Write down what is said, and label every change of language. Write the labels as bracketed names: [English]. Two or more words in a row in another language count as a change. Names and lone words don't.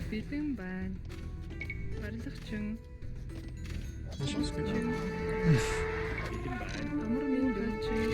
[Mongolian] бэлэн байна. Барилгачин. [English] Let's just go. [Mongolian] Бэлэн байна. Амар минь.